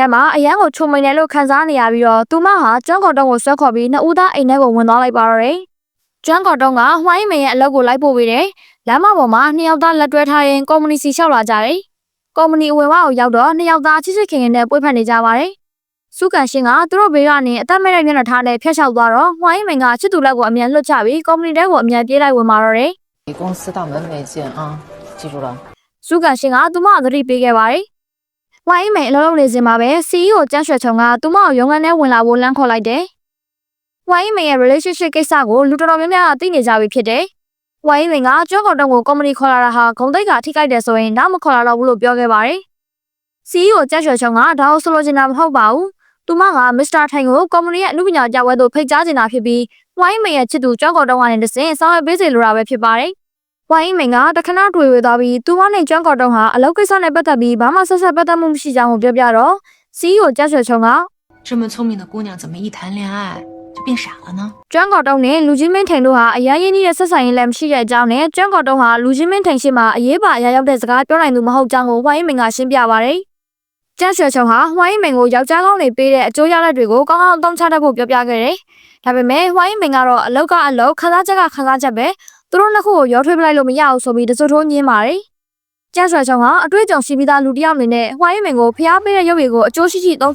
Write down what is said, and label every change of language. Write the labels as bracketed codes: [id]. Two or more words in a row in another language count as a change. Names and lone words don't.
[my] မှာအရန်ကိုချုံမိန်တယ်လို့ခံစားနေရပြီးတော့သူမဟာကျွမ်းကော်တုံးကိုဆွဲခေါ်ပြီးနှစ်ဦးသားအိမ်ထဲကိုဝင်သွားလိုက်ပါတော့တယ်။ကျွမ်းကော်တုံးကဝိုင်းမင်ရဲ့အလုပ်ကိုလိုက်ပို့ပေးတယ်။လမ်းမပေါ်မှာနှစ်ယောက်သားလက်တွဲထားရင်ကုမ္ပဏီစီလျှောက်လာကြတယ်။ ကုမ္ပဏီအဝင်ဝကိုရောက်တော့နှစ်ယောက်သားချစ်ချစ်ခင်ခင်နဲ့ပွေ့ဖက်နေကြပါတယ်။စုကန်ရှင်ကသူတို့ဘေးကနေအသက်မဲ့တဲ့မျက်နှာထားနဲ့ဖျက်လျှောက်သွားတော့ဝိုင်းမင်ကချစ်သူလက်ကိုအမြန်လွတ်ချပြီးကုမ္ပဏီတဲကိုအမြန်ပြေးလိုက်ဝင်มาတော့တယ် [zh] 你公司大门没进啊，记住了。 [my] ။စုကန်ရှင်ကသူမကိုသတိပေးခဲ့ပါတယ်။ဝိုင်းမင်အလုံးလုံးနေစင်မှာပဲ CEO ကျန်းရွှေချုံကသူမကိုရုံးခန်းထဲဝင်လာဖို့လမ်းခေါ်လိုက်တယ်။ဝိုင်းမင်ရဲ့ relationship ကိစ္စ ကိုလူတော်တော်များများသိနေကြပြီဖြစ်တယ်။ဝိုင်းမင်ကကျွမ်းကော်တုံးကိုကုမ္ပဏီခေါ်လာတာဟာဂုံတိတ်ကထိခိုက်တယ်ဆိုရင်နောက်မခေါ်လာတော့ဘူးလို့ပြောခဲ့ပါတယ်။ CEO ကျန်းရွှေချုံကဒါကိုဆိုလိုချင်တာမဟုတ်ပါဘူး။သူမကမစ္စတာထိုင်ကိုကုမ္ပဏီရဲ့အမှုပညာကြဝဲသို့ဖိတ်ကြားချင်တာဖြစ်ပြီးဝိုင်းမင်ရဲ့ချစ်သူကျွမ်းကော်တုံးကနေတဆင့်ဆောင်ရွက်ပေးစေလိုတာပဲဖြစ်ပါတယ်။ဝိုင်းမင်ကတခဏတွေ့ဝေသွားပြီးသူမနဲ့ကျွမ်းကော်တုံးဟာအလုပ်ကိစ္စနဲ့ပတ်သက်ပြီးဘာမှဆက်ပတ်သက်မှုမရှိကြောင်းကိုပြောပြတော့ CEO ကျန်းရွှေချုံက [zh] 这么聪明的姑娘，怎么一谈恋爱就变傻了呢？ [my] ကျွမ်းကော်တုံးနဲ့လူချင်းမင်းထိန်တို့ဟာအရန်ရင်းနှီးတဲ့ဆက်ဆံရေးလည်းမရှိတဲ့အကြောင်းနဲ့ကျွမ်းကော်တုံးဟာလူချင်းမင်းထိန်ရှိမှအရေးပါအရာရောက်တဲ့စကားပြောနိုင်သူမဟုတ်ကြောင်းကိုဝိုင်းမင်ကရှင်းပြပါတယ်။ကျန်းရွှေချုံဟာဝိုင်းမင်ကိုယောက်ျားကောင်းတွေပေးတဲ့အကျိုးရလဒ်တွေကိုကောင်းကောင်းအသုံးချတတ်ဖို့ပြောပြခဲ့တယ်။ဒါပေ မဲ့ဝိုင်းမင်ကတော့အလောက်ကအလောက်ခန်းစားချက်ကခန်းစားချက်ပဲသူတို့နှစ်ခုကိုရောထွေးပလိုက်လို့မရဘူးဆိုပြီးတစိုးထိုးညင်းပါတယ်။ကျန်းရွှေချုံဟာအတွေ့အကြုံရှိပြီးသားလူတစ်ယောက်အနေနဲ့ဝိုင်းမင်ကိုဖျားပေးတဲ့ရုပ်ရည်ကိုအကျိုးရှိရှိသုံး